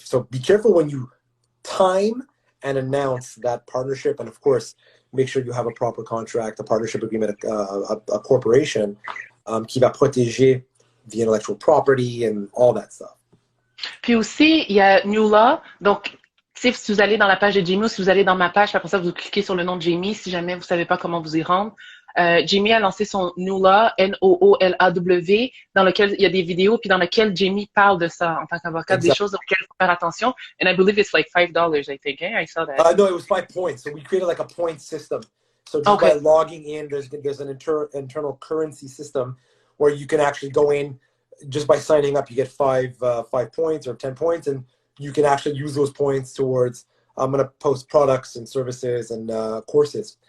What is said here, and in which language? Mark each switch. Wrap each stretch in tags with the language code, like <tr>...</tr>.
<en>So be careful when you time and announce that partnership, and of course, make sure you have a proper contract, a partnership agreement, a corporation</en> <fr>qui va protéger</fr> <en>the intellectual property and all that stuff.</en> <fr>Puis aussi, il y a NOOLAW. Donc, si vous allez dans la page de Jamie ou si vous allez dans ma page, après ça, vous cliquez sur le nom de Jamie si jamais vous ne savez pas comment vous y rendre. Jamie a lancé son NOOLAW, NOOLAW, dans lequel il y a des vidéos, puis dans lequel Jamie parle de ça en tant qu'avocat, des choses auxquelles il faut faire attention.</fr> <en>And I believe it's like $5, I think. I saw that. No, it was 5 points. So we created like a point system. So just by logging in, there's an internal currency system where you can actually go in. Just by signing up, you get 5 points or 10 points, and you can actually use those points towards, I'm going to post products and services and courses.</en>